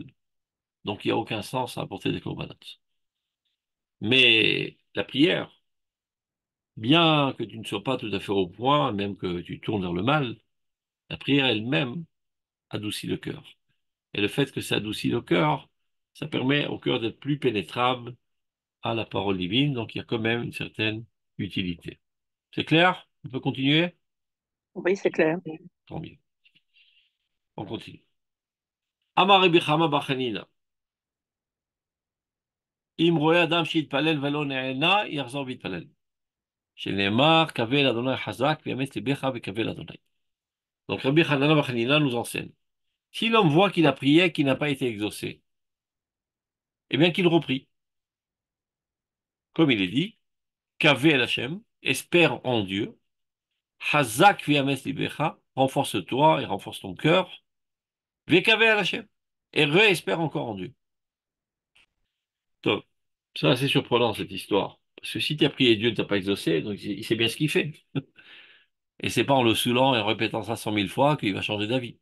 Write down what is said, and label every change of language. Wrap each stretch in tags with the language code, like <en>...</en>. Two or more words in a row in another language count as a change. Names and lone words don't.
<fr>Donc il n'y a aucun sens à apporter des corbanotes. Mais la prière, bien que tu ne sois pas tout à fait au point, même que tu tournes vers le mal, la prière elle-même adoucit le cœur. Et le fait que ça adoucit le cœur, ça permet au cœur d'être plus pénétrable à la parole divine, donc il y a quand même une certaine utilité. C'est clair? On peut continuer? Oui, c'est clair. Tant mieux. On continue.</fr> <he>אמר רבי חמא בר חנינא אם רואה אדם שהתפלל ולא נענה יחזור ויתפלל. שנאמר קוה אל ה' חזק ויאמץ לבך וקוה אל ה.</he> <fr>Donc Rabbi Chanina bar Chanina nous enseigne. Si l'homme voit qu'il a prié et qu'il n'a pas été exaucé, eh bien qu'il reprie. Comme il est dit,</fr> <he>קוה אל השם,</he> <fr>espère en Dieu,</fr> <he>חזק ויאמץ לבך,</he> <fr>renforce-toi et renforce ton cœur,</fr> <he>וקוה אל השם,</he> <fr>et réespère encore en Dieu. Top. C'est assez surprenant cette histoire. Parce que si tu as prié Dieu ne t'a pas exaucé, donc il sait bien ce qu'il fait. Et c'est pas en le saoulant et en répétant ça 100 000 fois qu'il va changer d'avis.</fr>